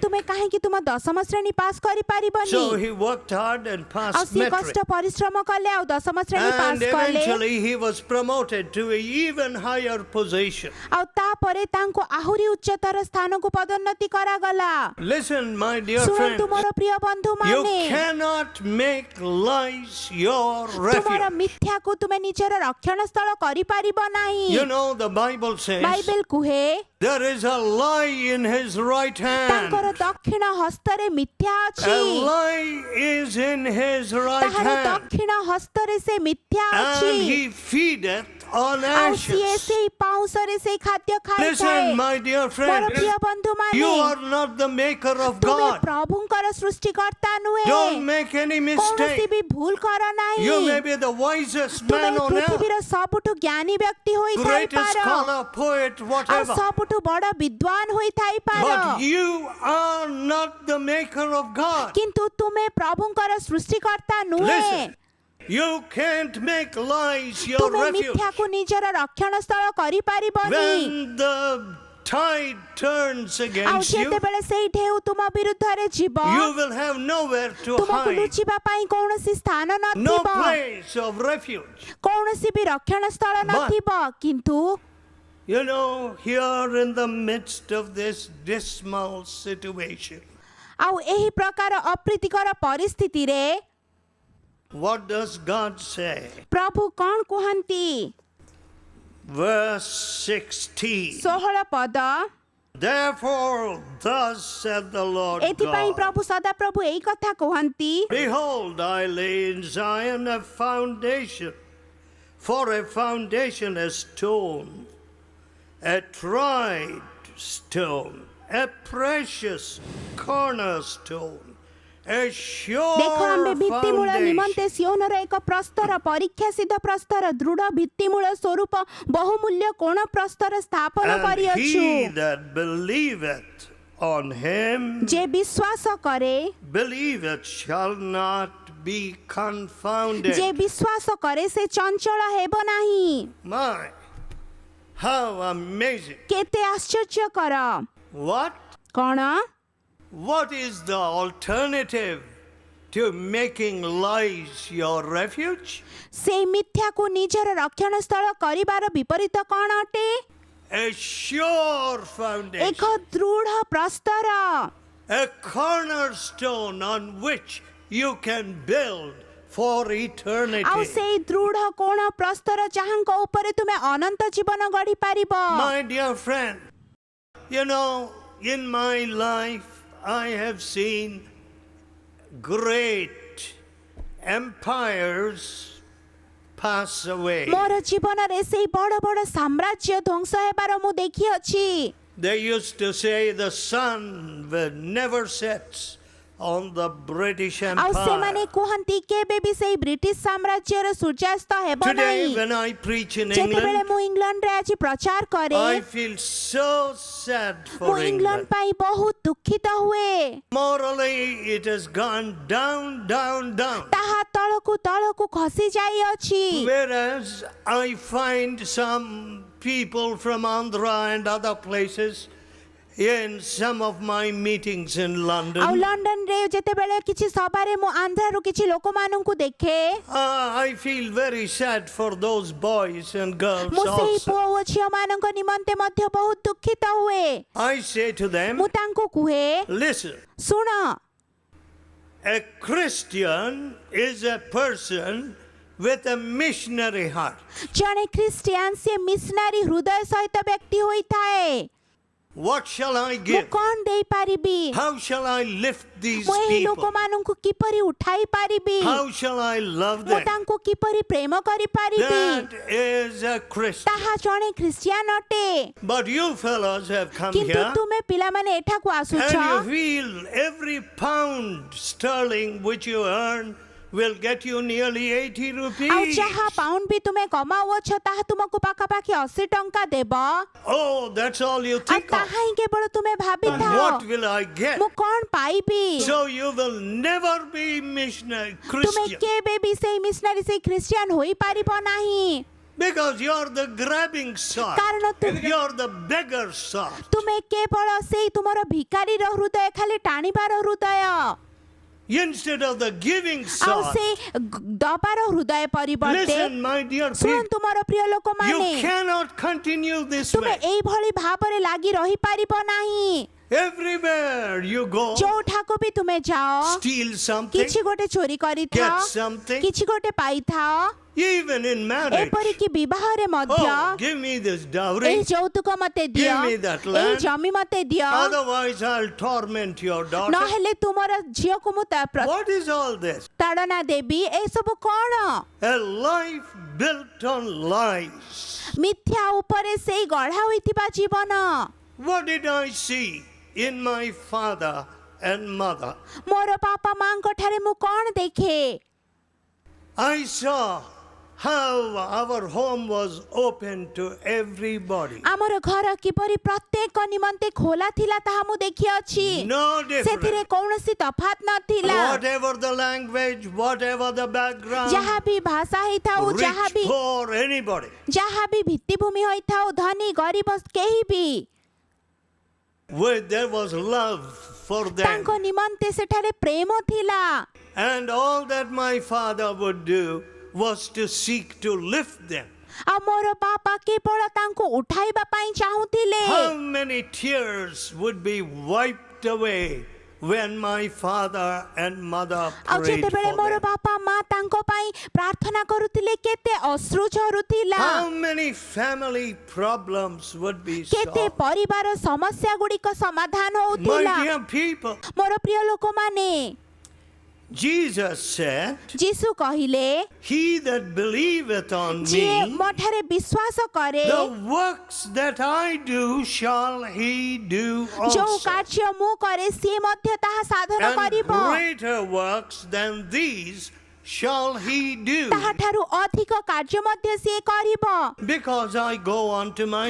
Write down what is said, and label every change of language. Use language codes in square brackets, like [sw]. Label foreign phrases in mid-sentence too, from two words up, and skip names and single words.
[or] ତୁମେ କାହିଁକି ତୁମ ଦଶମ ଶ୍ରେଣୀ ପାସ୍ କରିପାରିବନି? [en] So he worked hard and [or] ଆଉ [en] passed [or] ସେ [en] metric. [or] କଷ୍ଟ ପରିଶ୍ରମ କଲେ ଆଉ ଦଶମ ଶ୍ରେଣୀ [en] And [or] ପାସ୍ କଲେ, [en] eventually he was promoted to an even higher position. [or] ଆଉ ତାପରେ ତାଙ୍କୁ ଆହୁରି ଉଚ୍ଚତର ସ୍ଥାନକୁ ପଦୋନ୍ନତି କରାଗଲା। [en] Listen, my dear [or] ଶୁଣନ୍ତୁ [en] friends, [or] ମୋର ପ୍ରିୟ ବନ୍ଧୁ [en] you [or] ମାନେ, [en] cannot make lies your [or] ତୁମର [en] refuge. [or] ମିଥ୍ୟାକୁ ତୁମେ ନିଜର ରକ୍ଷଣ ସ୍ଥଳ କରିପାରିବ ନାହିଁ। [en] You know, the Bible says [or] ବାଇବେଲ କୁହେ, [en] there is a lie in his right [or] ତାଙ୍କର [en] hand. [or] ଦକ୍ଷିଣ ହସ୍ତରେ ମିଥ୍ୟା [en] A [or] ଅଛି, [en] lie is in his right [or] ତାହାର [en] hand. [or] ଦକ୍ଷିଣ ହସ୍ତରେ ସେ ମିଥ୍ୟା ଅଛି, [en] And he feedeth on [or] ଆଉ ସିଏ [en] ashes. [or] ସେଇ ପାଉଁଶରେ ସେଇ ଖାଦ୍ୟ ଖାଇଥାଏ। [en] Listen, my dear [or] ମୋର [en] friend, [or] ପ୍ରିୟ ବନ୍ଧୁ [en] you [or] ମାନେ, [en] are not the maker of [or] ତୁମେ [en] God. [or] ପ୍ରଭୁଙ୍କର ସୃଷ୍ଟିକର୍ତ୍ତା ନୁହେଁ। [en] Don't make any [or] କୌଣସି [en] mistake. [or] ବି ଭୁଲ କର ନାହିଁ। [en] You may be the wisest [or] ତୁମେ [en] man on earth, [or] ପୃଥିବୀର ସବୁଠୁ ଜ୍ଞାନୀ ବ୍ୟକ୍ତି [en] greatest [or] ହୋଇଥାଇପାର, [en] scholar, poet, [or] ଆଉ [en] whatever. [or] ସବୁଠୁ ବଡ଼ ବିଦ୍ୱାନ ହୋଇଥାଇପାର, [en] But you are not the maker of God. [or] କିନ୍ତୁ ତୁମେ ପ୍ରଭୁଙ୍କର ସୃଷ୍ଟିକର୍ତ୍ତା ନୁହେଁ। [en] Listen, you can't make lies your [or] ତୁମେ [en] refuge. [or] ମିଥ୍ୟାକୁ ନିଜର ରକ୍ଷଣ ସ୍ଥଳ କରିପାରିବନି। [en] When the tide turns [or] ଆଉ [en] against you, [or] ଯେତେବେଳେ ସେଇ ଢେଉ ତୁମ ବିରୁଦ୍ଧରେ ଯିବ, [en] you will have nowhere to [or] ତୁମକୁ [en] hide. [or] ଲୁଚିବା ପାଇଁ କୌଣସି ସ୍ଥାନ [en] No [or] ନଥିବ, [en] place of refuge. [or] କୌଣସି ବି ରକ୍ଷଣ ସ୍ଥଳ ନଥିବ। କିନ୍ତୁ [en] You know, here in the midst of this dismal situation, [or] ଆଉ ଏହି ପ୍ରକାର ଅପ୍ରୀତିକର ପରିସ୍ଥିତିରେ [en] what does God say? [or] ପ୍ରଭୁ କଣ କୁହନ୍ତି? [en] Verse 16. [or] 16 ପଦ, [en] Therefore, thus said the Lord [or] ଏଥିପାଇଁ [en] God, [or] ପ୍ରଭୁ ସଦାପ୍ରଭୁ ଏଇ କଥା କୁହନ୍ତି, [en] behold, I lay in Zion a foundation, for a foundation, a stone, a tried stone, a precious cornerstone, a sure [or] ଦେଖ ଆମ୍ଭେ ଭିତ୍ତିମୂଳ ନିମନ୍ତେ [en] foundation. [or] ସିଓନର ଏକ ପ୍ରସ୍ତର, ପରୀକ୍ଷା ସିଦ୍ଧ ପ୍ରସ୍ତର, ଦୃଢ଼ ଭିତ୍ତିମୂଳ ସ୍ୱରୂପ ବହୁମୂଲ୍ୟ କୋଣ ପ୍ରସ୍ତର ସ୍ଥାପନ [en] And [or] କରିଅଛୁ। [en] he that believeth on him, [or] ଯେ ବିଶ୍ୱାସ କରେ, [en] believeth shall not be confounded. [or] ଯେ ବିଶ୍ୱାସ କରେ ସେ ଚଞ୍ଚଳ ହେବ ନାହିଁ। [en] My, how amazing. [or] କେତେ ଆଶ୍ଚର୍ଯ୍ୟକର! [en] What? [or] କଣ? [en] What is the alternative to making lies your refuge? [or] ସେଇ ମିଥ୍ୟାକୁ ନିଜର ରକ୍ଷଣ ସ୍ଥଳ କରିବାର ବିପରୀତ କଣ ଅଟେ? [en] A sure foundation, [or] ଏକ ଦୃଢ଼ ପ୍ରସ୍ତର, [en] a cornerstone on which you can build for [or] ଆଉ [en] eternity. [or] ସେଇ ଦୃଢ କୋଣ ପ୍ରସ୍ତର ଯାହାଙ୍କ ଉପରେ ତୁମେ ଅନନ୍ତ ଜୀବନ ଗଢି ପାରିବ। [en] My dear friend, you know, in my life I have seen great empires pass away. [or] ମୋର ଜୀବନରେ ସେଇ ବଡ ବଡ ସାମ୍ରାଜ୍ୟ ଧ୍ୱଂସ ହେବାର ମୁଁ ଦେଖିଅଛି। [en] They used to say the sun will never sets on the British [or] ଆଉ ସେମାନେ [en] Empire. [or] କୁହନ୍ତି କେବେ ବି ସେଇ ବ୍ରିଟିଶ ସାମ୍ରାଜ୍ୟର ସୂର୍ଯ୍ୟାସ୍ତ ହେବ [en] Today, [or] ନାହିଁ। [en] when I preach in [or] ଯେତେବେଳେ [en] England, [or] ମୁଁ ଇଂଲଣ୍ଡରେ ଆଜି ପ୍ରଚାର କରେ [en] I feel so sad [or] ମୁଁ [en] for [or] ଇଂଲଣ୍ଡ [en] England. [or] ପାଇଁ ବହୁତ ଦୁଃଖିତ ହୁଏ। [en] Morally, it has gone down, down, down. [or] ତାହା ତଳକୁ ତଳକୁ ଖସି ଯାଇଅଛି। [en] Whereas I find some people from Andhra and other places in some of my meetings in [or] ଆଉ [en] London. [or] ଲଣ୍ଡନରେ ଯେତେବେଳେ କିଛି ସଭାରେ ମୁଁ ଆନ୍ଧ୍ରାରୁ କିଛି ଲୋକମାନଙ୍କୁ ଦେଖେ [en] I feel very sad for those boys and girls [or] ମୁଁ ସେଇ [en] also. [or] ପୁଅ ଓ ଝିଅମାନଙ୍କ ନିମନ୍ତେ ମଧ୍ୟ ବହୁତ ଦୁଃଖିତ ହୁଏ। [en] I say to them, [or] ମୁଁ ତାଙ୍କୁ କୁହେ [en] listen, [or] ଶୁଣ, [en] a Christian is a person with a missionary heart. [or] ଜଣେ ଖ୍ରୀଷ୍ଟିଆନ ସେ ମିଶନାରୀ ହୃଦୟ ସହିତ ବ୍ୟକ୍ତି ହୋଇଥାଏ। [en] What shall I [or] ମୁଁ [en] give? [or] କଣ ଦେଇପାରିବି? [en] How shall I lift these [or] ମୁଁ ଏହି [en] people? [or] ଲୋକମାନଙ୍କୁ କିପରି ଉଠାଇ ପାରିବି? [en] How shall I love [or] ମୁଁ [en] them? [or] ତାଙ୍କୁ କିପରି ପ୍ରେମ କରିପାରିବି? [en] That is a Christian. [or] ତାହା ଜଣେ ଖ୍ରୀଷ୍ଟିଆନ ଅଟେ। [en] But you fellows have come [or] କିନ୍ତୁ [en] here [or] ତୁମେ ପିଲାମାନେ ଏଠାକୁ ଆସୁଛ [en] and you feel every pound sterling which you earn will get you nearly 80 [or] ଆଉ [en] rupees. [or] ଯାହା ପାଉଣ୍ଡ ବି ତୁମେ କମାଉଅଛ ତାହା ତୁମକୁ ପାଖାପାଖି 80 ଟଙ୍କା ଦେବ। [en] Oh, that's all you [or] ଆଉ [en] think [or] ତାହା [en] of. [or] ହିଁ କେବଳ ତୁମେ ଭାବିଥାଅ [en] What will I get? [or] ମୁଁ କଣ ପାଇବି? [en] So you will never be missionary [or] ତୁମେ [en] Christian [or] କେବେ ବି ସେଇ ମିଶନାରୀ ସେଇ ଖ୍ରୀଷ୍ଟିଆନ ହୋଇପାରିବ ନାହିଁ। [en] because you're the grabbing sort. [or] କାରଣ [en] You're the beggar sort. [or] ତୁମେ କେବଳ ସେଇ ତୁମର ଭିକାରୀର ହୃଦୟ ଖାଲି ଟାଣିବାର ହୃଦୟ [en] Instead of the giving [or] ଆଉ [en] sort. [or] ସେ ଦବାର ହୃଦୟ ପରିବର୍ତ୍ତେ [en] Listen, my dear people, [or] ଶୁଣନ୍ତୁ ମୋର ପ୍ରିୟ ଲୋକମାନେ [en] you cannot continue this [or] ତୁମେ [en] way. [or] ଏଇଭଳି ଭାବରେ ଲାଗି ରହିପାରିବ ନାହିଁ। [en] Everywhere you go, [or] ଯୋଉଠାକୁ ବି ତୁମେ ଯାଅ [en] steal something, [or] କିଛି ଗୋଟେ ଚୋରି କରିଥାଅ [en] get something, [or] କିଛି ଗୋଟେ ପାଇଥାଅ [en] even in marriage. [or] ଏପରିକି ବିବାହରେ ମଧ୍ୟ [en] Oh, give me this [or] ଏଇ [en] dowry, [or] ଯୌତୁକ ମତେ ଦିଅ [en] Give me that [or] ଏଇ [en] land. [or] ଜମି ମତେ ଦିଅ [en] otherwise I'll torment your daughter. [or] ନହେଲେ ତୁମର ଝିଅକୁ ମୁଁ [en] What is all this? [or] ତାଡ଼ନା ଦେବି। ଏସବୁ କଣ? [en] A life built on lies. [or] ମିଥ୍ୟା ଉପରେ ସେଇ ଗଢ଼ା ହୋଇଥିବା ଜୀବନ। [en] What did I see in my father and mother? [or] ମୋର ବାପା ମାଙ୍କ ଠାରେ ମୁଁ କଣ ଦେଖେ? [en] I saw how our home was open to everybody. [or] ଆମର ଘର କିପରି ପ୍ରତ୍ୟେକ ନିମନ୍ତେ ଖୋଲା ଥିଲା ତାହା ମୁଁ ଦେଖିଅଛି। [en] No difference. [or] ସେଥିରେ କୌଣସି ତଫାତ ନଥିଲା। [en] Whatever the language, whatever the background, [or] ଯାହା ବି ଭାଷା ହେଇଥାଉ ଯାହା [en] rich, [or] ବି [en] poor, anybody. [or] ଯାହା ବି ଭିତ୍ତିଭୂମି ହୋଇଥାଉ ଧନୀ ଗରିବ କେହି ବି [en] Where there was love for them. [or] ତାଙ୍କ ନିମନ୍ତେ ସେଠାରେ ପ୍ରେମ ଥିଲା। [en] And all that my father would do was to seek to lift them. [or] ଆଉ ମୋର ବାପା କେବଳ ତାଙ୍କୁ ଉଠାଇବା ପାଇଁ ଚାହୁଁଥିଲେ। [en] How many tears would be wiped away when my father and mother [or] ଆଉ [en] prayed [or] ଯେତେବେଳେ [en] for [or] ମୋର [en] them? [or] ବାପା ମା ତାଙ୍କ ପାଇଁ ପ୍ରାର୍ଥନା କରୁଥିଲେ କେତେ ଅଶ୍ରୁ ଝରୁଥିଲା। [en] How many family problems would be [or] କେତେ [en] solved? [or] ପରିବାର ସମସ୍ୟା ଗୁଡ଼ିକ ସମାଧାନ [en] My [or] ହଉଥିଲା। [en] dear people, [or] ମୋର ପ୍ରିୟ ଲୋକମାନେ [en] Jesus said, [or] ଯୀଶୁ କହିଲେ [en] he that believeth on [or] ଯିଏ [en] me, [or] ମୋ ଠାରେ ବିଶ୍ୱାସ କରେ [en] the works that I do shall he do [or] ଯୋଉ [en] also. [or] କାର୍ଯ୍ୟ ମୁଁ କରେ ସିଏ ମଧ୍ୟ ତାହା ସାଧନ [en] And [or] କରିବ। [en] greater works than these shall he do, [or] ତାହାଠାରୁ ଅଧିକ କାର୍ଯ୍ୟ ମଧ୍ୟ ସିଏ କରିବ। [en] because I go unto my